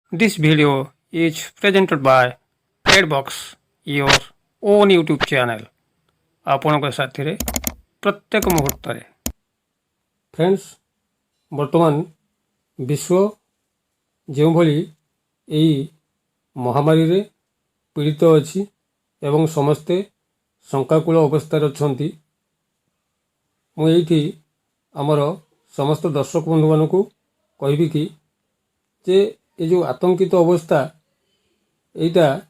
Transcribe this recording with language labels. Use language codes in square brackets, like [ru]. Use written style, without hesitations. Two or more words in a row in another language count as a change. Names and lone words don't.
[en] This video is presented by Redbox, your own YouTube channel. [or] ଆପଣଙ୍କ ସାଥିରେ ପ୍ରତ୍ୟେକ ମୁହୂର୍ତ୍ତରେ ଫ୍ରେଣ୍ଡସ୍, ବର୍ତ୍ତମାନ ବିଶ୍ୱ ଯେଉଁଭଳି ଏହି ମହାମାରୀରେ ପୀଡ଼ିତ ଅଛି ଏବଂ ସମସ୍ତେ ଶଙ୍କାକୁଳ ଅବସ୍ଥାରେ ଅଛନ୍ତି, ମୁଁ ଏଇଠି ଆମର ସମସ୍ତ ଦର୍ଶକ ବନ୍ଧୁମାନଙ୍କୁ କହିବି କି ଯେ ଏ ଯେଉଁ ଆତଙ୍କିତ ଅବସ୍ଥା ଏଇଟା